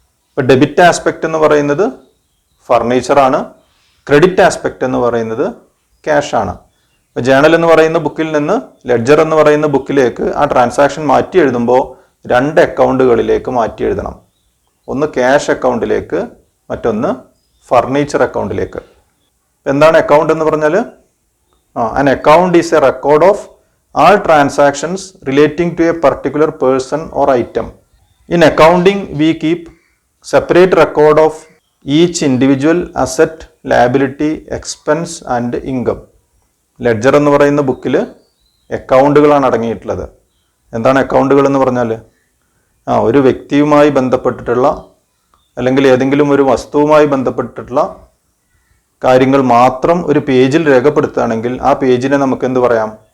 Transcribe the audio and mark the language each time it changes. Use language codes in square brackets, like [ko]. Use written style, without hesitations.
[ml] ഇപ്പം debit aspect എന്ന് പറയുന്നത് ഫർണിച്ചറാണ്, ക്രെഡിറ്റ് ആസ്പെക്റ്റ് എന്ന് പറയുന്നത് ക്യാഷ് ആണ്. ഇപ്പോൾ ജേണൽ എന്ന് പറയുന്ന ബുക്കിൽ നിന്ന് ലെഡ്ജർ എന്ന് പറയുന്ന ബുക്കിലേക്ക് ആ ട്രാൻസാക്ഷൻ മാറ്റി എഴുതുമ്പോൾ 2 അക്കൗണ്ടുകളിലേക്ക് മാറ്റി എഴുതണം. ഒന്ന് ക്യാഷ് അക്കൗണ്ടിലേക്ക്, മറ്റൊന്ന് ഫർണിച്ചർ അക്കൗണ്ടിലേക്ക്. എന്താണ് അക്കൗണ്ട് എന്ന് പറഞ്ഞാൽ? [en] An account is a record of all transactions relating to a particular person or item. In accounting, we keep separate record of each individual asset, liability, expense and income. [ml] Ledger എന്ന് പറയുന്ന ബുക്കിൽ അക്കൗണ്ടുകളാണ് അടങ്ങിയിട്ടുള്ളത്. എന്താണ് അക്കൗണ്ടുകൾ എന്ന് പറഞ്ഞാൽ? ഒരു വ്യക്തിയുമായി ബന്ധപ്പെട്ടിട്ടുള്ള അല്ലെങ്കിൽ ഏതെങ്കിലും ഒരു വസ്തുവുമായി ബന്ധപ്പെട്ടിട്ടുള്ള കാര്യങ്ങൾ മാത്രം ഒരു പേജിൽ രേഖപ്പെടുത്തുകയാണെങ്കിൽ ആ പേജിനെ നമുക്ക് എന്ത് പറയാം?